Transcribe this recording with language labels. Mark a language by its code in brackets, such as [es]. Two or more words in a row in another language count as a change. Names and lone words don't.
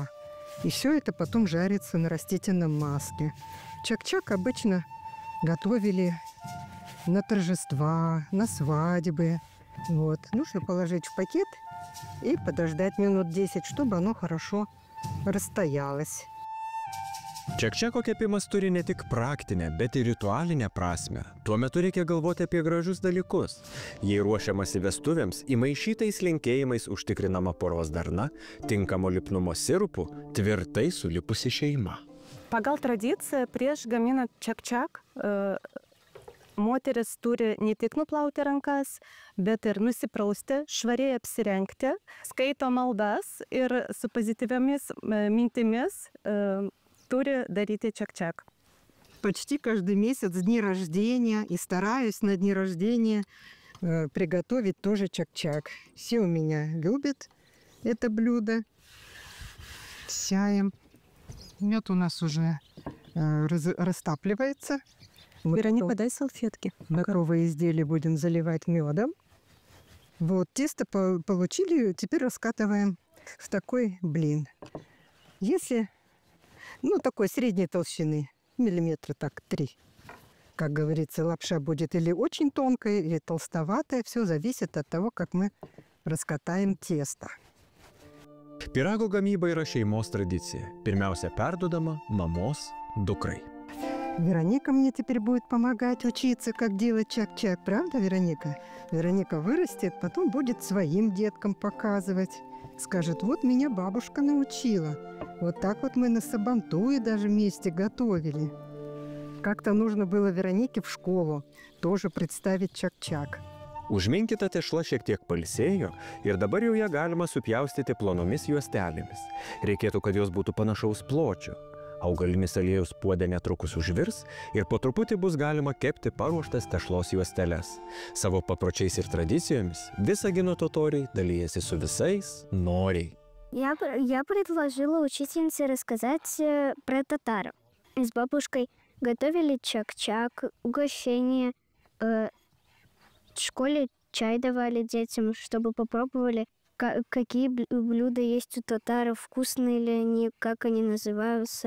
[ru] И все это потом жарится на растительном масле. Чак-чак обычно готовили на торжества, на свадьбы. Вот. Нужно положить в пакет и подождать минут 10, чтобы оно хорошо расстоялось. [lt] Čekčeko kepimas turi ne tik praktinę, bet ir ritualinę prasmę. Tuo metu reikia galvoti apie gražius dalykus. Jei ruošiamasi vestuvėms, įmaišytais linkėjimais užtikrinama poros darna, tinkamo lipnumo sirupu, tvirtai sulipusi šeima. Pagal tradiciją prieš gaminant čekčak moteris turi ne tik nuplauti rankas, bet ir nusiprausti, švariai apsirengti, skaito maldas ir su pozityviomis mintimis turi daryti чак-чак. [ru] Почти каждый месяц дни рождения, и стараюсь на дни рождения приготовить тоже чак-чак. Все у меня любят это блюдо с чаем. Мед у нас уже растапливается. Вероника, дай салфетки. Готовые изделия будем заливать медом. Вот, тесто получили, теперь раскатываем в такой блин. Если, такой средней толщины, миллиметра так 3. Как говорится, лапша будет или очень тонкая, или толстоватая. Все зависит от того, как мы раскатаем тесто. [lt] Pyrago gamyba yra šeimos tradicija. Pirmiausia perduodama mamos dukrai. [ru] Вероника мне теперь будет помогать учиться, как делать чак-чак. Правда, Вероника? Вероника вырастет, потом будет своим деткам показывать. Скажет, вот меня бабушка научила. Вот так вот мы на Сабантуе даже вместе готовили. Как-то нужно было Веронике в школу тоже представить чак-чак. [lt] Užminkyta tešla šiek tiek pailsėjo ir dabar jau ją galima supjaustyti plonomis juostelėmis. Reikėtų, kad jos būtų panašaus pločio. Augalinis aliejus puode netrukus užvirs ir po truputį bus galima kepti paruoštas tešlos juosteles. Savo papročiais ir tradicijomis Visagino totoriai dalijasi su visais noriai. [ru] Я предложила учительнице рассказать про татар. С бабушкой готовили чак-чак, угощение. В школе чай давали детям, чтобы попробовали, какие блюда есть у татаров, вкусные ли они, как они называются.